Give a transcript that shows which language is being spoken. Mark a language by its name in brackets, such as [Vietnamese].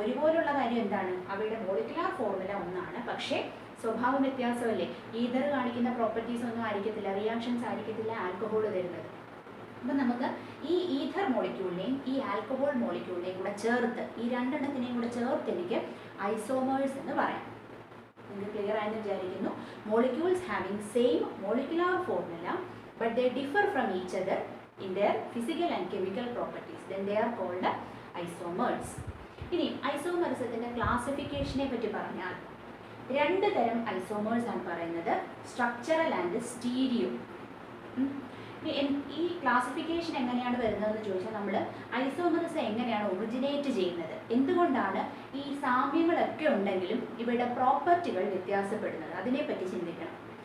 [Malayalam] ഒരുപോലുള്ള കാര്യം എന്താണ്? അവയുടെ മോളിക്കുലാർ ഫോർമുല ഒന്നാണ്, പക്ഷേ സ്വഭാവം വ്യത്യാസമല്ലേ. ഈഥർ കാണിക്കുന്ന പ്രോപ്പർട്ടീസ് ഒന്നും ആയിരിക്കത്തില്ല, റിയാക്ഷൻസ് ആയിരിക്കത്തില്ല ആൽക്കഹോൾ തരുന്നത്. അപ്പം നമുക്ക് ഈ ഈഥർ മോളിക്യൂളിനെയും ഈ ആൽക്കഹോൾ മോളിക്യൂളിനെയും കൂടെ ചേർത്ത്, ഈ 2 എണ്ണത്തിനെയും കൂടെ ചേർത്ത് എനിക്ക് ഐസോമേഴ്സ് എന്ന് പറയാം. നിങ്ങൾക്ക് ക്ലിയർ ആയെന്ന് വിചാരിക്കുന്നു. [English] Molecules having same molecular formula but they differ from each other in their physical and chemical properties, then they are called isomers. [Malayalam] ഇനി ഐസോമറിസത്തിൻ്റെ ക്ലാസിഫിക്കേഷനെ പറ്റി പറഞ്ഞാൽ 2 തരം ഐസോമേഴ്സ് ആണ് പറയുന്നത്, സ്ട്രക്ചറൽ ആൻഡ് സ്റ്റീരിയോ. ഈ ക്ലാസിഫിക്കേഷൻ എങ്ങനെയാണ് വരുന്നതെന്ന് ചോദിച്ചാൽ, നമ്മൾ ഐസോമറിസം എങ്ങനെയാണ് ഒറിജിനേറ്റ് ചെയ്യുന്നത്, എന്തുകൊണ്ടാണ് ഈ സാമ്യങ്ങളൊക്കെ ഉണ്ടെങ്കിലും ഇവയുടെ പ്രോപ്പർട്ടികൾ വ്യത്യാസപ്പെടുന്നത്, അതിനെപ്പറ്റി ചിന്തിക്കണം.